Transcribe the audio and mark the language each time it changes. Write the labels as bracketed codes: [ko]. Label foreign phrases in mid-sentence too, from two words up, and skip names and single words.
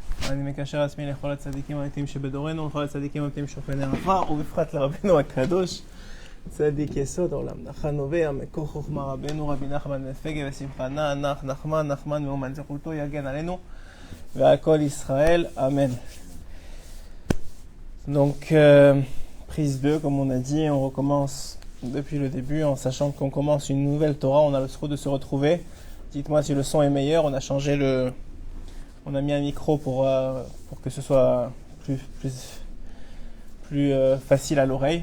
[he] אני מקשר עצמי לכל הצדיקים האמיתיים שבדורנו, לכל הצדיקים האמיתיים שוכני עפר, ובפרט לרבנו הקדוש, צדיק יסוד העולם, נחן נובע, מקור חוכמה רבנו, רבי נחמן בן פגה ושמחה נח, נחמן מאומן זכותו יגן עלינו ועל כל Israël. Amen. [fr] Donc, prise 2, comme on a dit, on recommence depuis le début en sachant qu'on commence une nouvelle Torah, on a le souhait de se retrouver. Dites-moi si le son est meilleur, on a changé on a mis un micro pour que ce soit plus facile à l'oreille.